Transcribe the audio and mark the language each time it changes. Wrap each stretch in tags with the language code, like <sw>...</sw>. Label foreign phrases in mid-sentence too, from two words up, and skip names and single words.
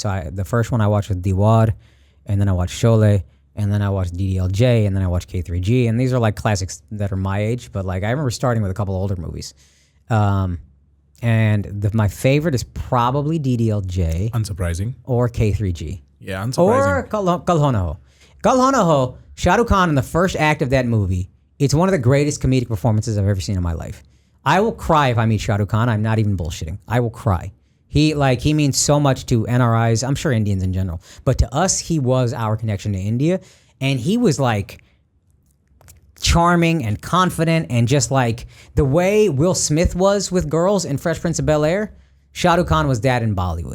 <en>So the first one I watched was Diwar, and then I watched Sholay, and then I watched DDLJ, and then I watched K3G. And these are like classics that are my age, but like I remember starting with a couple of older movies. And my favorite is probably DDLJ. Unsurprising. Or K3G. Yeah, unsurprising. Or Kal Ho Naa Ho. Kal Ho Naa Ho, Shah Rukh Khan in the first act of that movie, it's one of the greatest comedic performances I've ever seen in my life. I will cry if I meet Shah Rukh Khan. I'm not even bullshitting. I will cry. He means so much to NRIs, I'm sure Indians in general, but to us, he was our connection to India. And he was like charming and confident, and just like the way Will Smith was with girls in Fresh Prince of Bel-Air, Shah Rukh Khan was that in Bollywood.</en>